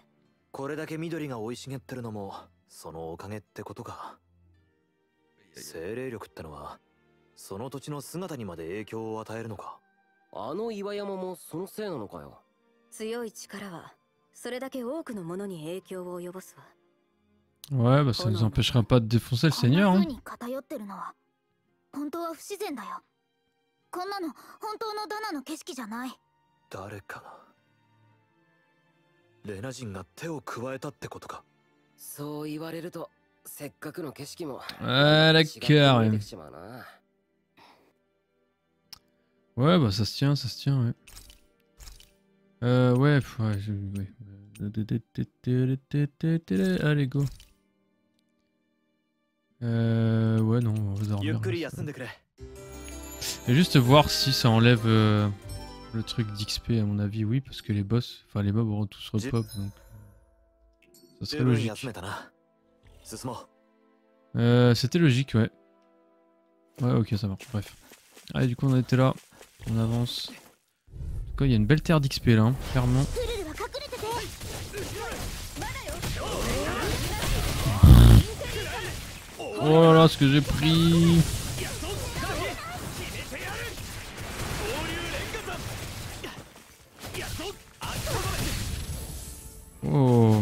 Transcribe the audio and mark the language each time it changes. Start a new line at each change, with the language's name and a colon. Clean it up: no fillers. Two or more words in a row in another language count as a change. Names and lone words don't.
Japanese: これだけ緑が生い茂ってるのもそのおかげってことか。精霊力ってのはその土地の姿にまで影響を与えるのか。あの岩山もそのせいなのかよ。強い力はそれだけ多くのものに影響を及ぼすわ。
French: Ouais, bah ça nous empêchera pas de défoncer le
Japanese: こんな
French: seigneur.
Japanese: 風
French: Hein.
Japanese: に偏ってるのは本当は不自然だよ。こんなの本当のダナの景色じゃない。誰かが、レナ人が手を加えたってことか。そう言われるとせっかくの景色も
French: Ah,
Japanese: 違って見
French: d'accord.
Japanese: え
French: Ouais.
Japanese: てきちまうな。
French: Ouais, bah ça se tient, ouais. Ouais, ouais. Allez, go. Ouais, non, on va
Japanese: ゆっ
French: dormir.
Japanese: くり休んでくれ。
French: Et juste voir si ça enlève le truc d'XP, à mon avis, oui, parce que les boss, enfin les mobs auront tous repop, donc ça
Japanese: 十
French: serait
Japanese: 分
French: logique.
Japanese: 休めたな。進もう。
French: C'était logique, ouais. Ouais, ok, ça marche, bref. Allez, du coup, on en était là, on avance. En tout cas, il y a une belle terre d'XP là, hein, clairement.
Japanese: クルルは隠れてて。
French: Oh là là, ce que j'ai pris! Oh!